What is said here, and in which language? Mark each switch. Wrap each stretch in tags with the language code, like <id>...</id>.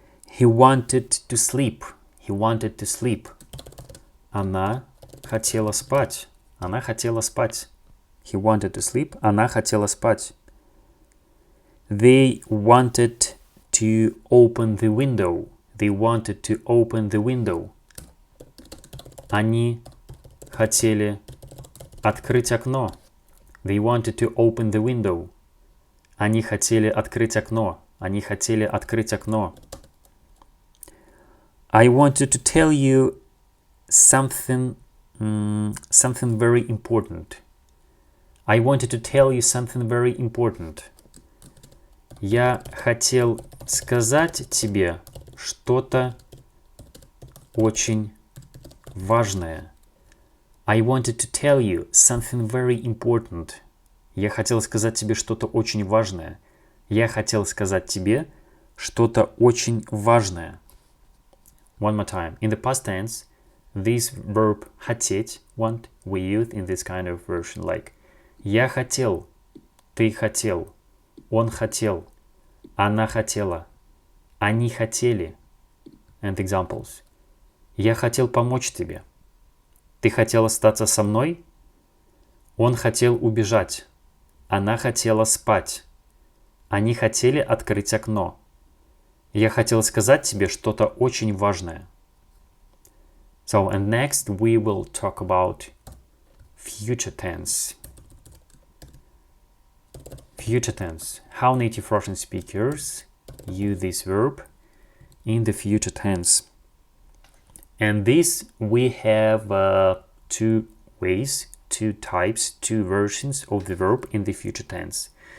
<en>He wanted to sleep. He wanted to sleep.</en> <ru>Она хотела спать. Она хотела спать.</ru> <en>He wanted to sleep.</en> <ru>Она хотела спать.</ru> <en>They wanted to open the window. They wanted to open the window.</en> <ru>Они хотели открыть окно.</ru> <en>They wanted to open the window.</en> <ru>Они хотели открыть окно. Они хотели открыть окно.</ru> <en>I wanted to tell you something very important. I wanted to tell you something very important.</en> <ru>Я хотел сказать тебе что-то очень важное.</ru> <en>I wanted to tell you something very important.</en> <ru>Я хотел сказать тебе что-то очень важное. Я хотел сказать тебе что-то очень важное.</ru> <en>One more time. In the past tense, this verb хотеть, want, we use in this kind of version like</en> <ru>я хотел, ты хотел, он хотел, она хотела, они хотели.</ru> <en>And examples.</en> <ru>Я хотел помочь тебе. Ты хотел остаться со мной? Он хотел убежать. Она хотела спать. Они хотели открыть окно. Я хотел сказать тебе что-то очень важное.</ru> <en>So, and next we will talk about future tense. Future tense. How native Russian speakers use this verb in the future tense. And this we have two ways, two types, two versions of the verb in the future tense.</en>